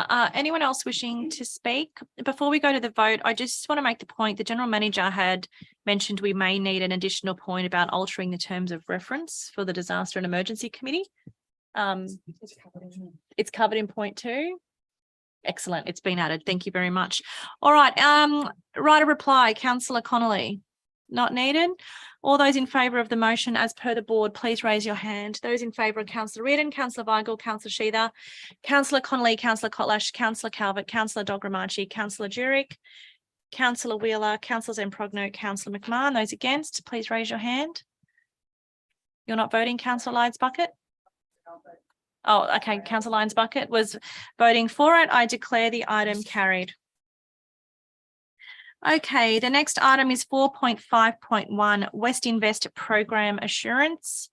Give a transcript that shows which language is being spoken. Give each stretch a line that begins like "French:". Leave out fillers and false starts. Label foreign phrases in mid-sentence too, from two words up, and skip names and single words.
English: Anyone else wishing to speak? Before we go to the vote, I just want to make the point the General Manager had mentioned we may need an additional point about altering the terms of reference for the Disaster and Emergency Committee. It's covered in point 2. Excellent. It's been added. Thank you very much. All right. Right of reply, councillor Connolly. Not needed. All those in favour of the motion as per the board, please raise your hand. Those in favour of Councillor Reardon, Councillor Weigel, Councillor Sheether, Councillor Connolly, Councillor Kotlash, Councillor Calvert, Councillor Dogramachi, Councillor Jurek, Councillor Wheeler, Councillor Zemprogno, Councillor McMahon. Those against, please raise your hand. You're not voting, Councillor Lyons Bucket? Oh, okay. Councillor Lyons Bucket was voting for it. I declare the item carried. Okay, the next item is 4.5.1 West Invest Program Assurance.